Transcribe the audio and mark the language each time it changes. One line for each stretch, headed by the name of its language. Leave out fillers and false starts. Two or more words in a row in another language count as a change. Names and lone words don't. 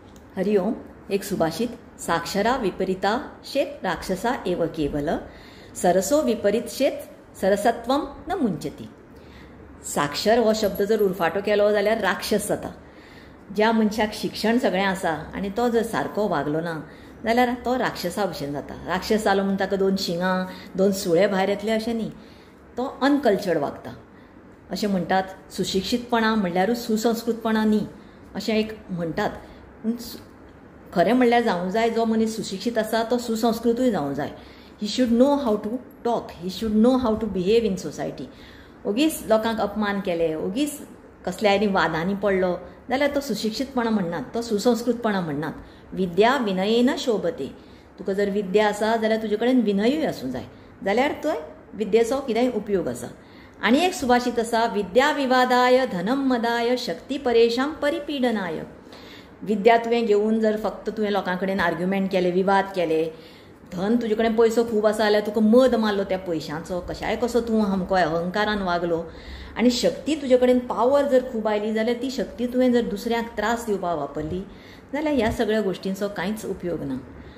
Konkani: हरिओम. एक सुभाषित.
Sanskrit: साक्षरा विपरीता शेत राक्षसा एव केवल सरसो विपरीत शेत सरसत्वम न मुंचती.
Konkani: साक्षर हो शब्द जर उरफाटो केलो जाल्यार राक्षस जाता. ज्या मनशाक शिक्षण सगळें आसा आनी तो जर सारको वागलो ना जाल्यार तो राक्षसा भशेन जाता. राक्षस जालो म्हूण ताका 2 शिंगां 2 सुळे भायर येतले अशें न्ही. तो अनकल्चर्ड वागता. अशें म्हणटात सुशिक्षीतपणा म्हणल्यारूच सुसंस्कृतपणा न्ही अशें एक म्हणटात. खरें म्हणल्यार जावंक जाय जो मनीस सुशिक्षीत आसा तो सुसंस्कृतूय जावंक जाय.
English: He should know how to talk. He should know how to behave in society.
Konkani: ओगीच लोकांक अपमान केले, ओगीच कसल्याय वादांनी पडलो जाल्यार तो सुशिक्षीतपणा म्हणनात, तो सुसंस्कृतपणा म्हणनात.
Sanskrit: विद्या विनयेन शोभते.
Konkani: तुका जर विद्या आसा जाल्यार तुजे कडेन विनयूय आसूं जाय, जाल्यार तो विद्येचो कितेंय उपयोग आसा. आनी एक सुभाषीत आसा.
Sanskrit: विद्या विवादाय धनम मदाय शक्ती परेशां परिपीडनाय.
Konkani: विद्या तुवें घेवन जर फक्त तुवें लोकां कडेन आर्ग्युमेंट केले, विवाद केले, धन तुजे कडेन पयसो खूब आसा जाल्यार तुका मद मारलो त्या पयशांचो, कशाय कसो तूं हमको अहंकारान वागलो, आनी शक्ती तुजे कडेन पावर जर खूब आयली जाल्यार ती शक्ती तुवें जर दुसऱ्यांक त्रास दिवपाक वापरली जाल्यार ह्या सगळ्या गोश्टींचो कांयच उपयोग ना.